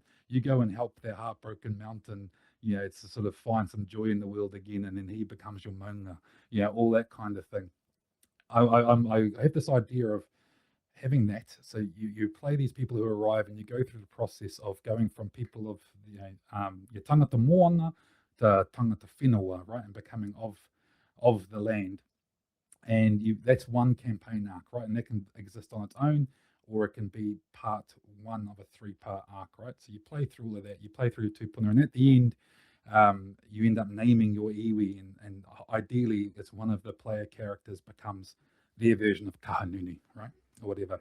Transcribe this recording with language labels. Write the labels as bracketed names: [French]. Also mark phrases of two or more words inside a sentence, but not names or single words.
[English] You go and help their heartbroken mountain, you know, it's to sort of find some joy in the world again, and then he becomes your maunga, you know, all that kind of thing. I have this idea of having that. So you play these people who arrive, and you go through the process of going from people of, you know, your [Māori] tangata moana [English] to [Māori] tangata whenua, [English] right, and becoming of the land. And that's one campaign arc, right, and that can exist on its own, or it can be part one of a three-part arc, right? So you play through all of that, you play through your tupuna, and at the end, you end up naming your iwi, and ideally, it's one of the player characters becomes their version of Kahanuni, right, or whatever.